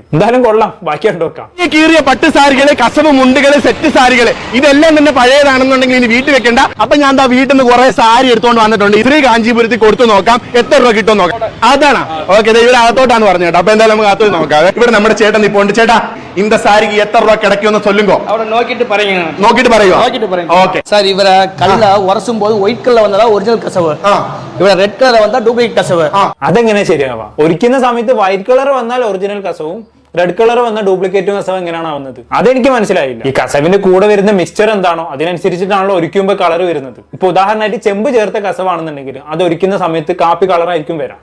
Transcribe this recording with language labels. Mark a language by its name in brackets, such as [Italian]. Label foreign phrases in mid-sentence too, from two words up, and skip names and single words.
[Malayalam] എന്തായാലും കൊള്ളാം, ബാക്കി കണ്ടോക്കാം. ഈ കീറിയ പട്ട് സാരികള്, കസവ് മുണ്ടുകള്, സെറ്റ് സാരികള്, ഇതെല്ലാം തന്നെ പഴയതാണെന്നുണ്ടെങ്കിൽ ഇനി വീട്ടിൽ വെക്കണ്ട. അപ്പൊ ഞാൻ എന്താ വീട്ടിൽ നിന്ന് കുറെ സാരി എടുത്തോണ്ട് വന്നിട്ടുണ്ട്. ഇത്രയും കാഞ്ചീപുരത്തിൽ കൊടുത്തു നോക്കാം എത്ര രൂപ കിട്ടും നോക്കാം. അതാണ് ഓക്കെ. ഇവിടെ അകത്തോട്ടാണ് പറഞ്ഞു കേട്ടോ. അപ്പൊ എന്തായാലും നമുക്ക് അകത്തോട്ട് നോക്കാം. ഇവിടെ നമ്മുടെ ചേട്ടൻ ഇപ്പൊ ഉണ്ട്. ചേട്ടാ, [Tamil] இந்த சாரிக்கு எத்தனை ரூபாய் கிடைக்கும்னு சொல்லுங்க. அவரை நோக்கிட்டு பாருங்க. [Malayalam] നോക്കിട്ട് പറയുക. [Tamil] ஓகே சார். இவர கல்ல உரசும் போது ஒயிட் கலர் வந்தா ஒரிஜினல் கசவு. இவர ரெட் கலர் வந்தா [Malayalam] ഡ്യൂപ്ലിക്കേറ്റ് കസവ്. അതെങ്ങനെ ശരിയാവാ? ഒരിക്കുന്ന സമയത്ത് വൈറ്റ് കളർ വന്നാൽ ഒറിജിനൽ കസവും റെഡ് കളർ വന്ന ഡ്യൂപ്ലിക്കേറ്റ് കസവ് എങ്ങനെയാണ് ആവുന്നത്? അതെനിക്ക് മനസ്സിലായില്ല. ഈ കസവിന്റെ കൂടെ വരുന്ന മിക്സ്ചർ എന്താണോ അതിനനുസരിച്ചിട്ടാണല്ലോ ഒരിക്കുമ്പോൾ കളർ വരുന്നത്. ഇപ്പൊ ഉദാഹരണമായിട്ട് ചെമ്പ് ചേർത്ത കസവാണെന്നുണ്ടെങ്കിൽ അത് ഒരിക്കുന്ന സമയത്ത് കാപ്പി കളർ ആയിരിക്കും വരാം.